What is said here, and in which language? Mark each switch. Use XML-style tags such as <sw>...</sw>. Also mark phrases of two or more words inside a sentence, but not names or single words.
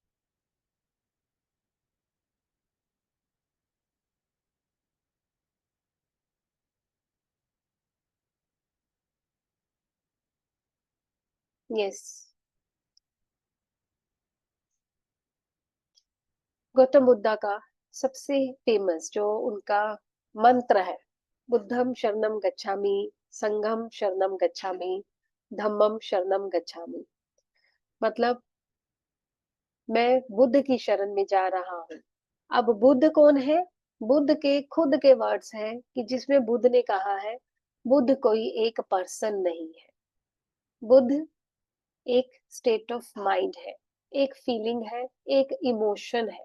<hi>यस, गौतम बुद्धा का सबसे फेमस जो उनका मंत्र है,</hi> <pi>बुद्धम शरणम गच्छामि, संघम शरणम गच्छामि, धम्मम शरणम गच्छामि।</pi> <hi>मतलब मैं बुद्ध की शरण में जा रहा हूँ। अब बुद्ध कौन है? बुद्ध के खुद के वर्ड्स हैं कि जिसमें बुद्ध ने कहा है, बुद्ध कोई एक पर्सन नहीं है। बुद्ध एक</hi> <en>state of mind</en> <hi>है, एक फीलिंग है, एक इमोशन है।</hi>